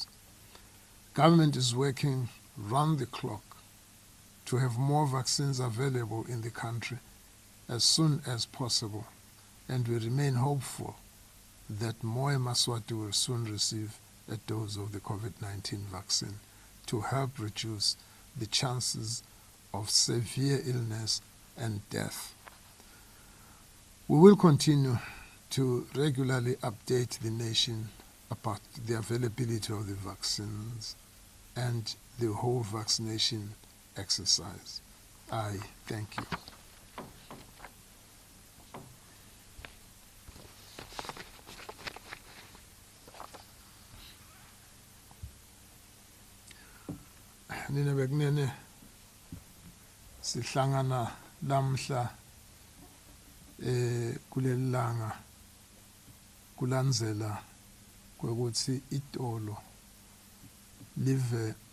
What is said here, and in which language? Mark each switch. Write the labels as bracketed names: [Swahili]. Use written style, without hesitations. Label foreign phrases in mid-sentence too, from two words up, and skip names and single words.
[English] Government is working round the clock to have more vaccines available in the country as soon as possible, and we remain hopeful that more Eswatini will soon receive a dose of the COVID-19 vaccine to help reduce the chances of severe illness and death. We will continue to regularly update the nation about the availability of the vaccines and the whole vaccination exercise. I thank you. [Swati] Nina bekunene sihlangana lamhla kulelanga kulandzela kwekuthi itolo live